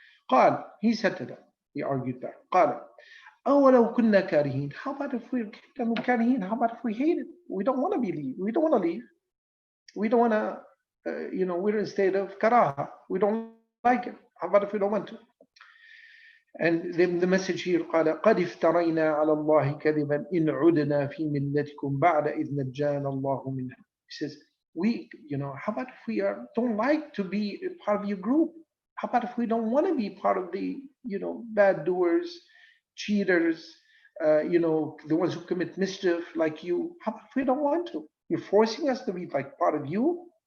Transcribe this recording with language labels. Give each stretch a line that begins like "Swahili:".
Arabic: قال,
English: he said to them, he argued back,
Arabic: قال أولو كنا كارهين,
English: how about if we're
Arabic: كارهين,
English: how about if we hate it? We don't want to leave. We don't want to leave. We don't want to, we're in a state of karaha. We don't like it. How about if we don't want to? And the message here,
Arabic: قال قد افترينا على الله كذبا إن عدنا في ملتكم بعد إذ نجانا الله منها.
English: He says, how about if we don't like to be a part of your group? How about if we don't want to be part of the, bad doers, cheaters, the ones who commit mischief like you? How about if we don't want to? You're forcing us to be like part of you.